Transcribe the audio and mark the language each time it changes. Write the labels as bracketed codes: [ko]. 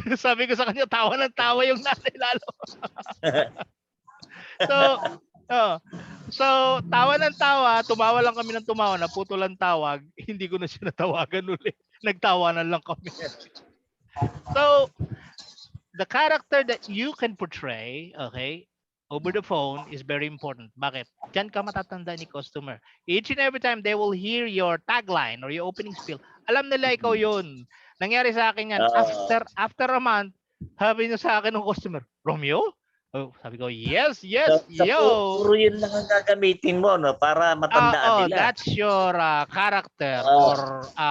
[tl] Sabi ko sa kanya, tawa ng tawa yung nanay lalo. So, oh, so tawa ng tawa, tumawa lang kami ng tumawa, naputol ang tawag, hindi ko na siya natawagan ulit. Nagtawanan lang kami. [en] So, the character that you can portray, okay, over the phone is very important. [tl] Bakit? Diyan ka matatanda ni customer. [en] Each and every time they will hear your tagline or your opening spiel, [tl] alam nila ikaw yun. Nangyari sa akin yan. [en] After a month, [tl] sabi niya sa akin ng customer, Romeo? Oh, sabi ko, yes, yo. Puro yun lang ang gagamitin mo, no? Para matandaan nila. [en] That's your character or